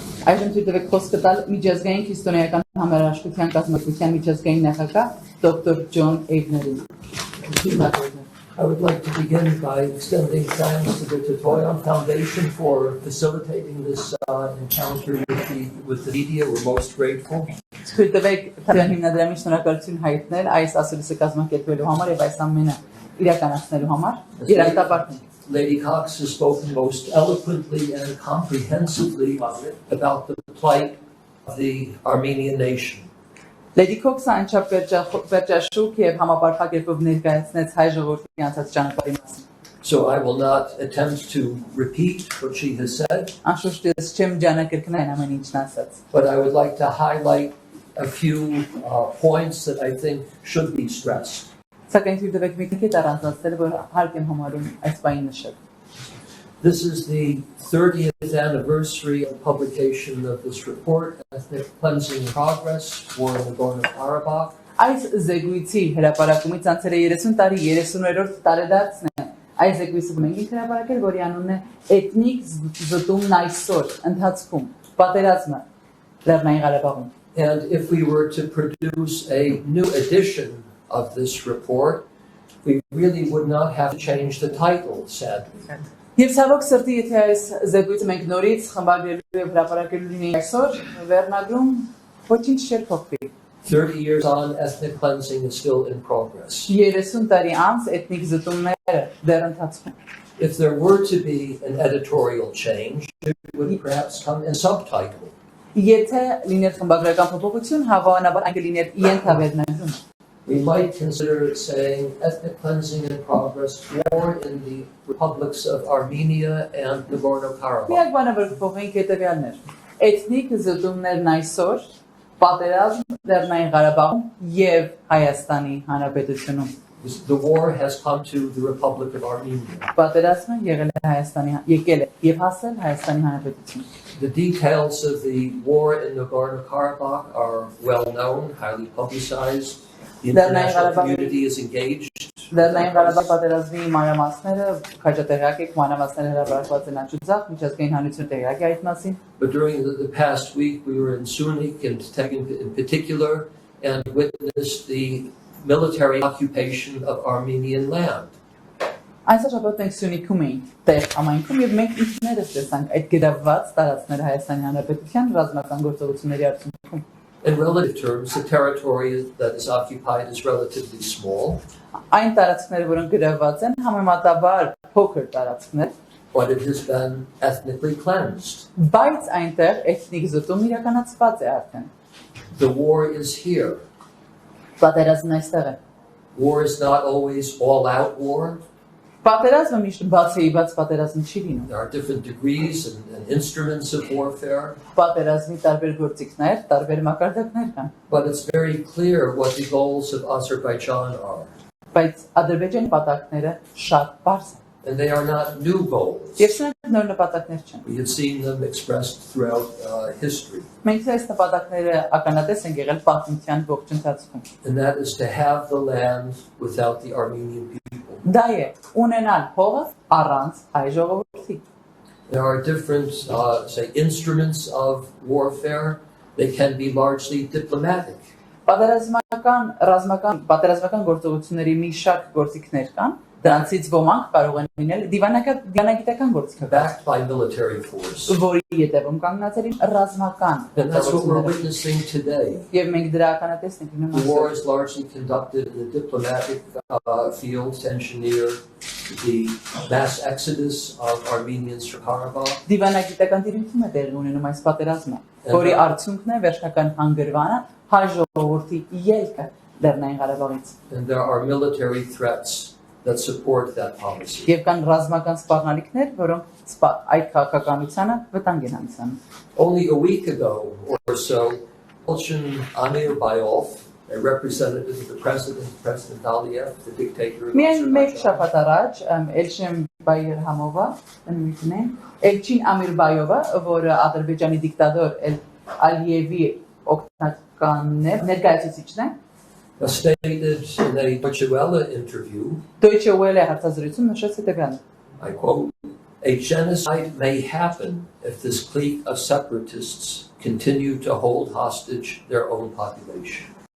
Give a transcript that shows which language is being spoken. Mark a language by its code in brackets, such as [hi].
[hy] Այժմ թույլ տվեք խոսքը տալ միջազգային քրիստոնեական համերաշխության կազմակերպության միջազգային նախագահ Dr. John Avenerին։ [en] I would like to begin by extending thanks to the Tetoyan Foundation for facilitating this encounter with the media. We're most grateful. [hy] Թույլ տվեք Թատրոն հիմնադրամի շնորհակալություն հայտնել այս ասուլիսը կազմակերպելու համար եւ այս ամենը իրականացնելու համար։ Երախտապարտին։ [en] Lady Cox has spoken most eloquently and comprehensively about the plight of the Armenian nation. [hy] Lady Cox-ը անչափ վերջաշուք եւ համապարփակերպով ներկայացնեց հայ ժողովրդի անցած ճանապարհի մասին։ [en] So I will not attempt to repeat what she has said. [hy] Անշուշտ ես չեմ ջանակերկնային ամեն ինչն ասած։ [en] But I would like to highlight a few points that I think should be stressed. [hy] Սակայն թույլ տվեք մի քիչ առանձնացնել, որ հարկ եմ համարում այս բանին նշել։ [en] This is the 30th anniversary of publication of this report, Ethnic Cleansing in Progress, War in Nagorno-Karabakh. [hy] Այս զեկույցի հրապարակումից անցել է 30 տարի 30-րդ տարեդարձն է։ Այս զեկույցը մենք ենք հրապարակել, որի անունն է Էթնիկ զտումն այսօր ընթացքում, պատերազմը Լեռնային Ղարաբաղում։ [en] And if we were to produce a new edition of this report, we really would not have to change the title, sadly. [hy] Եվ ցավոք սրտի, եթե այս զեկույցը մենք նորից խմբագրելու եւ հրապարակելու լինեինք այսօր, վերնագրում ոչինչ չէր փոխվի։ [en] 30 years on, ethnic cleansing is still in progress. [hy] 30 տարի անց էթնիկ զտումները դեռ ընթացքում։ [en] If there were to be an editorial change, it would perhaps come in subtitle. [hy] Եթե լիներ խմբագրական փոփոխություն, հավանաբար այն կլիներ ենթավերնագրում։ [en] We might consider saying ethnic cleansing in progress, war in the republics of Armenia and Nagorno-Karabakh. [hy] Միակ բանը որ փոխենք հետեւյալն էր։ Էթնիկ զտումներն այսօր, պատերազմ Լեռնային Ղարաբաղում եւ Հայաստանի Հանրապետությունում։ [en] The war has come to the Republic of Armenia. [hy] Պատերազմը եկել է եւ հասել Հայաստանի Հանրապետություն։ [en] The details of the war in Nagorno-Karabakh are well known, highly publicized. The international community is engaged. [hy] Լեռնային Ղարաբաղի պատերազմի մանրամասները քաջատեղյակ եք, մանրամասները հրապարակված են աջուձախ, միջազգային հանրությունը տեղյակ է այդ մասին։ [en] But during the past week, we were in Sunik and in particular and witnessed the military occupation of Armenian land. [hy] Այսօր շաբաթ մենք Սյունիքում էինք, տեղ համայնքում եւ մենք ինքներս տեսանք այդ գրավված տարածքները Հայաստանի Հանրապետության ռազմական գործողությունների արդյունքում։ [en] In relative terms, the territory that is occupied is relatively small. [hy] Այն տարածքները, որոնք գրավված են, համեմատաբար փոքր տարածքներ, [en] but it has been ethnically cleansed. [hy] Բայց այնտեղ էթնիկ զտում իրականացված է արդեն։ [en] The war is here. [hy] Պատերազմն այստեղ է։ [en] War is not always all-out war. [hy] Պատերազմը միշտ բացեիված պատերազմ չի լինում։ [en] There are different degrees and instruments of warfare. [hy] Պատերազմի տարբեր գործիքներ, տարբեր մակարդակներ կան։ [en] But it's very clear what the goals of Azerbaijan are. [hy] Բայց Ադրբեջանի նպատակները շատ բարձր են։ [en] And they are not new goals. [hy] Եվ սրանք նոր նպատակներ չեն։ [en] We have seen them expressed throughout history. [hy] Մենք այս նպատակները ականատես ենք եղել պատմության ողջ ընթացքում։ [en] And that is to have the land without the Armenian people. [hy] Դա է ունենալ հողը առանց հայ ժողովրդի։ [en] There are different say instruments of warfare. They can be largely diplomatic. [hy] Պատերազմական գործողությունների մի շարք գործիքներ կան, դրանցից ոմանք կարող են լինել դիվանագիտական գործիքներ, [en] backed by military force. [hy] Որի ետևում կանգնած են ռազմական [en] And that's what we're witnessing today. [hy] Եվ մենք դրա ականատես ենք լինում [en] The war is largely conducted in the diplomatic field to engineer the mass exodus of Armenians from Karabakh. [hy] Դիվանագիտական դիրույթում է տեղի ունենում այս պատերազմը, որի արդյունքն է վերջնական հանգրվանը հայ ժողովրդի ելքը Լեռնային Ղարաբաղից։ [en] And there are military threats that support that policy. [hy] Եվ կան ռազմական սպառնալիքներ, որոնք այդ քաղաքականությանը վտանգ են հանդիսանում։ [en] Only a week ago or so, Elchin Amirbayov, a representative of the President Ալիեւ, the dictator of [hy] Միայն մեկ [en] Azerbaijan, [hy] շաբաթ առաջ Էլչին Բայերհամովը, Էլչին Ամիրբայովը, որը Ադրբեջանի դիկտատոր Ալիևի օգնականն է, ներկայացուցիչն է, [en] stated in a Deutsche Welle interview, [hy] Deutsche Welle հարցազրույցում նշեց հետևյալը. [en] I quote, A genocide may happen if this clique of separatists continue to hold hostage their own population.